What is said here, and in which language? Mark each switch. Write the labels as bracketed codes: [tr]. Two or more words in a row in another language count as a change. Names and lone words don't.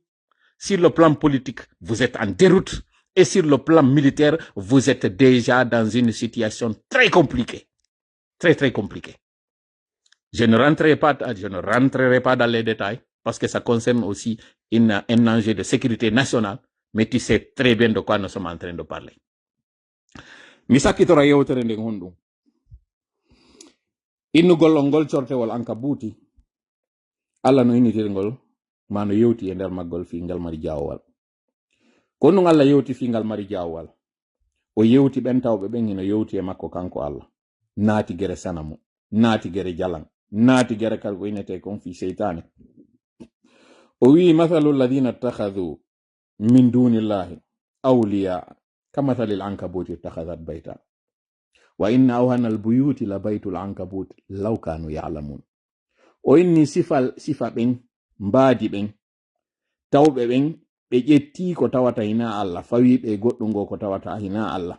[fr] Sur le plan politique, vous êtes en déroute. Et sur le plan militaire, vous êtes déjà dans une situation très compliquée. Très, très compliquée. Je ne rentrerai pas dans les détails parce que ça concerne aussi un enjeu de sécurité nationale. Mais tu sais très bien de quoi nous sommes en train de parler. [ff] Misaki tora yewtere nden honɗum. Innugol ngol cortewol anka buuti. Allah no innitirgol ma no yewti e nder maggol fi ngal mari jawwal. Ko non Allah yewti fi ngal mari jawwal. O yewti ɓen tawɓe ɓen ino yewti e makko kanko Allah. Naati gere sanamo, naati gere jalan, naati gere kal ko inete kon fi seytane. O wi [ar] مثل الذين اتخذوا من دون الله أولياء كمثل العنكبوت اتخذت بيتا. وإن أوهن البيوت لبيت العنكبوت لو كانوا يعلمون. [ff] O inni sifa ɓen mbaadi ɓen tawɓe ɓen ɓe ƴetti ko tawata hina Allah fawi ɓe goɗɗum go ko tawata hina Allah.